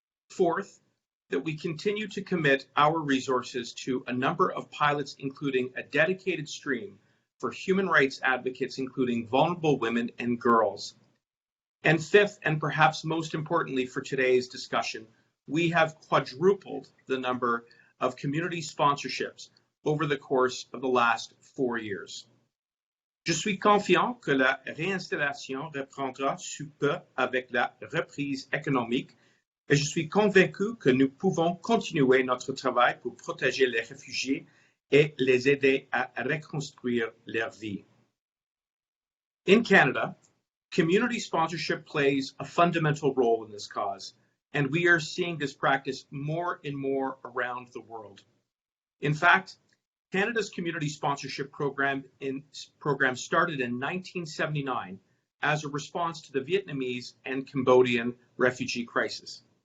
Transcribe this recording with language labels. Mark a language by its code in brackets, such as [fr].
[en] Fourth, that we continue to commit our resources to a number of pilots, including a dedicated stream for human rights advocates, including vulnerable women and girls. And fifth, and perhaps most importantly for today's discussion, we have quadrupled the number of community sponsorships over the course of the last 4 years. [fr] Je suis confiant que la réinstallation reprendra sous peu avec la reprise économique et je suis convaincu que nous pouvons continuer notre travail pour protéger les réfugiés et les aider à reconstruire leur vie. [en] In Canada, community sponsorship plays a fundamental role in this cause, and we are seeing this practice more and more around the world. In fact, Canada's community sponsorship program started in 1979 as a response to the Vietnamese and Cambodian refugee crisis.